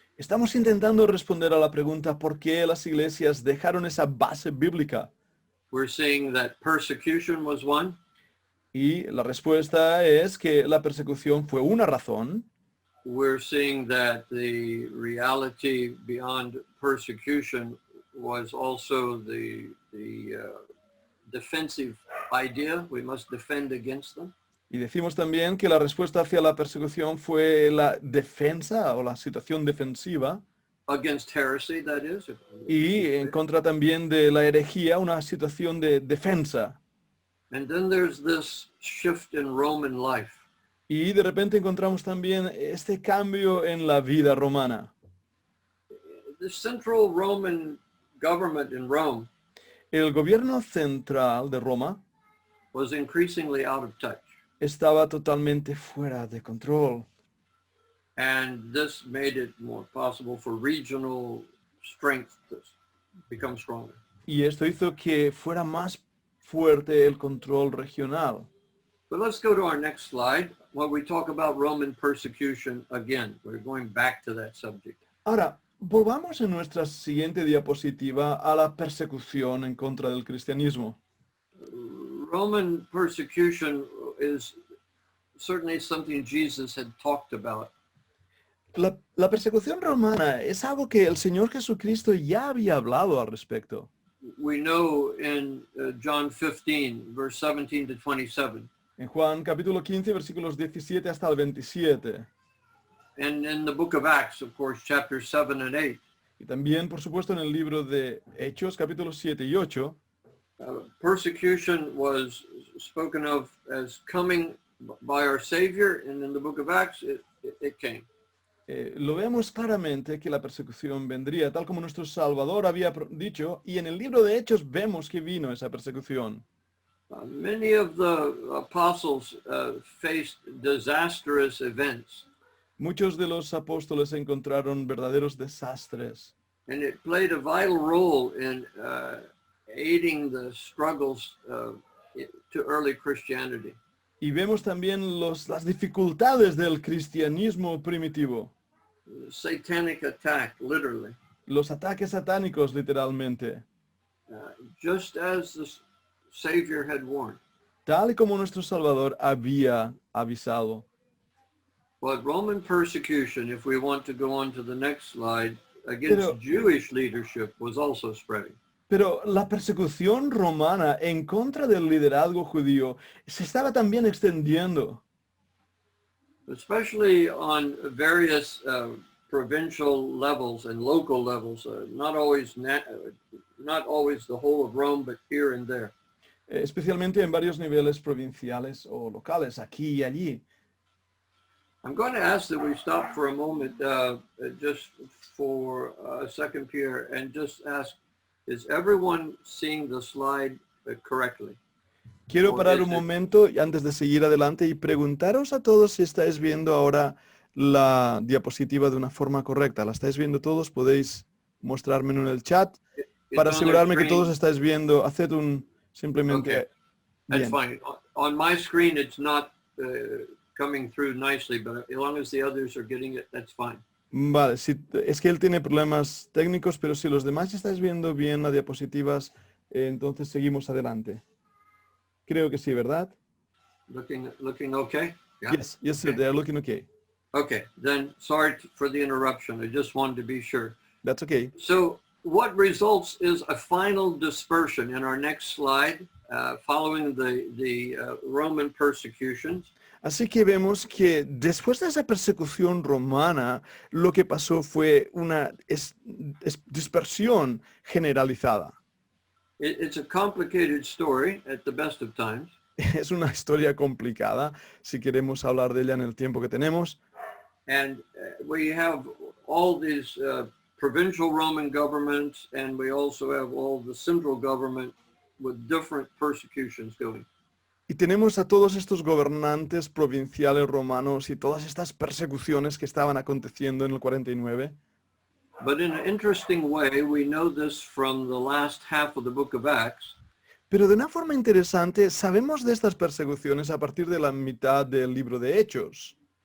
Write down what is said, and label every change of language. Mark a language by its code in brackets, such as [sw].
[es] estamos intentando responder a la pregunta ¿por qué las iglesias dejaron esa base bíblica? [en] We're seeing that persecution was one. [es] Y la respuesta es que la persecución fue una razón. [en] We're seeing that the reality beyond persecution was also the defensive idea. We must defend against them. [es] Y decimos también que la respuesta hacia la persecución fue la defensa o la situación defensiva. [en] against heresy, that is. [es] y en contra también de la herejía, una situación de defensa. [en] And then there's this shift in Roman life. [es] Y de repente encontramos también este cambio en la vida romana. [en] The central Roman government in Rome [es] El gobierno central de Roma [en] was increasingly out of touch. [es] estaba totalmente fuera de control. [en] And this made it more possible for regional strength to become stronger. [es] Y esto hizo que fuera más fuerte el control regional. [en] But let's go to our next slide where we talk about Roman persecution again. We're going back to that subject. [es] Ahora, volvamos en nuestra siguiente diapositiva a la persecución en contra del cristianismo. [en] Roman persecution is certainly something Jesus had talked about. [es] La persecución romana es algo que el Señor Jesucristo ya había hablado al respecto. [en] We know in John 15, verse 17 to 27. [es] En Juan capítulo 15, versículos 17 hasta el 27. [en] And in the book of Acts, of course, chapters 7 and 8. [es] Y también, por supuesto, en el libro de Hechos, capítulos 7 y 8, [en] persecution was spoken of as coming by our Savior, and in the book of Acts, it came. [es] lo vemos claramente que la persecución vendría, tal como nuestro Salvador había dicho, y en el libro de Hechos vemos que vino esa persecución. [en] Many of the apostles faced disastrous events, [es] Muchos de los apóstoles encontraron verdaderos desastres, [en] and it played a vital role in aiding the struggles to early Christianity. [es] y vemos también las dificultades del cristianismo primitivo, [en] Satanic attack, literally. [es] los ataques satánicos literalmente, [en] Just as the Savior had warned. [es] tal y como nuestro Salvador había avisado. [en] But Roman persecution, if we want to go on to the next slide, against Jewish leadership was also spreading. [es] Pero la persecución romana en contra del liderazgo judío se estaba también extendiendo, [en] Especially on various provincial levels and local levels, not always the whole of Rome, but here and there. [es] especialmente en varios niveles provinciales o locales, aquí y allí. [en] I'm going to ask that we stop for a moment, just for a second, Pierre, and just ask, is everyone seeing the slide correctly? [es] Quiero parar un momento antes de seguir adelante y preguntaros a todos si estáis viendo ahora la diapositiva de una forma correcta. ¿La estáis viendo todos? Podéis mostrármelo en el chat. Para asegurarme que todos estáis viendo, haced simplemente [en] That's fine. On my screen, it's not coming through nicely, but as long as the others are getting it, that's fine. [es] Vale, es que él tiene problemas técnicos, pero si los demás estáis viendo bien las diapositivas, entonces seguimos adelante. Creo que sí, ¿verdad? [en] Looking okay? Yeah. Yes, sir, they are looking okay. Okay, then sorry for the interruption. I just wanted to be sure. That's okay. So what results is a final dispersion in our next slide, following the Roman persecutions. [es] Así que vemos que después de esa persecución romana, lo que pasó fue una dispersión generalizada. [en] It's a complicated story at the best of times. [es] Es una historia complicada, si queremos hablar de ella en el tiempo que tenemos. [en] And we have all these provincial Roman governments, and we also have all the central government with different persecutions going. [es] Y tenemos a todos estos gobernantes provinciales romanos y todas estas persecuciones que estaban aconteciendo en el 49. [en] But in an interesting way, we know this from the last half of the book of Acts. [es] Pero de una forma interesante, sabemos de estas persecuciones a partir de la mitad del libro de Hechos.